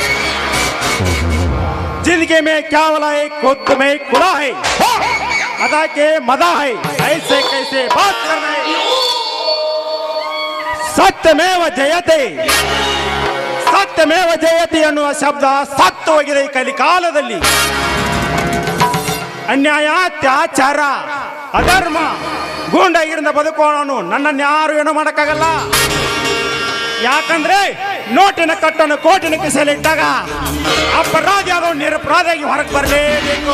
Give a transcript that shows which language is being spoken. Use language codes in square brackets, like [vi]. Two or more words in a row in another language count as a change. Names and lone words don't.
[hi] जिंदगी में क्या वाला एक खुद में खुदा है, अदा के मदा है, ऐसे कैसे बात कर रहे हैं। [sa] सत्यमेव जयते, सत्यमेव जयति [kn] ಅನ್ನುವ ಶಬ್ದ ಸತ್ಯವಾಗಿದೆ ಈ ಕಲಿಕಾಲದಲ್ಲಿ. ಅನ್ಯಾಯ, ಅತ್ಯಾಚಾರ, ಅಧರ್ಮ, ಗೂಂಡಾಗಿರಿಂದ ಬದುಕೋಣನು ನನ್ನನ್ನು ಯಾರು ಏನೂ ಮಾಡೋಕ್ಕಾಗಲ್ಲ. ಯಾಕಂದ್ರೆ ನೋಟಿನ ಕಟ್ಟನ್ನು ಕೋಟಿನ ಕಿಸೆಯಲ್ಲಿಟ್ಟಾಗ ಅಪರಾಧಿ ಆದವು ನಿರಪರಾಧಿಯಾಗಿ ಹೊರಗೆ ಬರಲೇಬೇಕು.